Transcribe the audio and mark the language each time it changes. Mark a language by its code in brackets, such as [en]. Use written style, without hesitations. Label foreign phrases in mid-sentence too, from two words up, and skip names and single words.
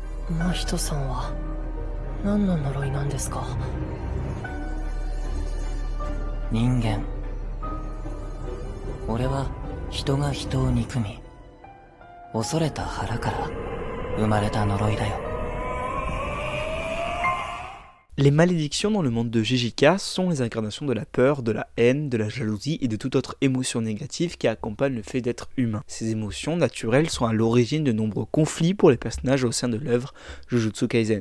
[ja] 真人さんは何の呪いなんですか？人間。俺は人が人を憎み恐れた腹から生まれた呪いだよ。 [fr] Les malédictions dans le monde de JJK sont les incarnations de la peur, de la haine, de la jalousie et de toute autre émotion négative qui accompagne le fait d'être humain. Ces émotions naturelles sont à l'origine de nombreux conflits pour les personnages au sein de l'œuvre Jujutsu Kaisen.